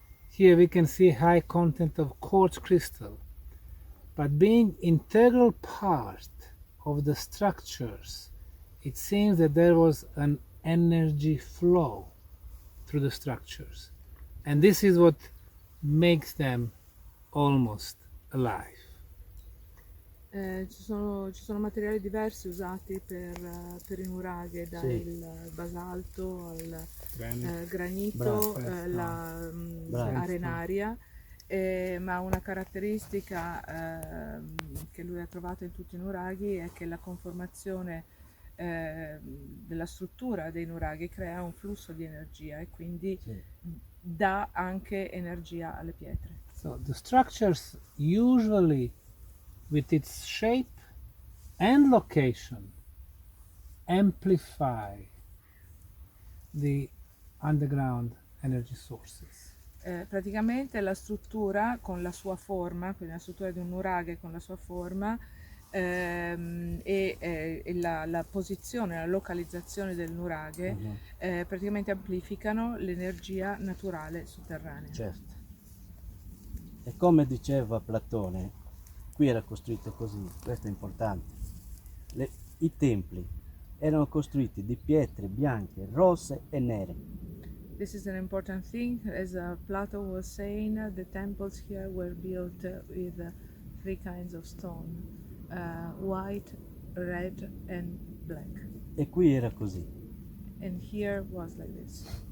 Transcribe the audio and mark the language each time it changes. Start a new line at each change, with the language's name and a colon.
English: Here we can see high content of quartz crystal. But being integral part of the structures, it seems that there was an energy flow through the structures. And this is what makes them almost alive.
Italian: Ci sono materiali diversi usati per i nuraghe, dal basalto al granito, la arenaria, ma una caratteristica che lui ha trovato in tutti i nuraghi è che la conformazione della struttura dei nuraghi crea un flusso di energia e quindi dà anche energia alle pietre.
English: So the structures usually with its shape and location amplify the underground energy sources.
Italian: Praticamente la struttura con la sua forma, quindi la struttura di un nuraghe con la sua forma e la posizione, la localizzazione del nuraghe praticamente amplificano l'energia naturale sotterranea. Certo. E come diceva Platone, qui era costruito così, questo è importante. I templi erano costruiti di pietre bianche, rosse e nere.
English: This is an important thing. As Plato was saying, the temples here were built with three kinds of stone, white, red and black.
Italian: E qui era così.
English: And here was like this.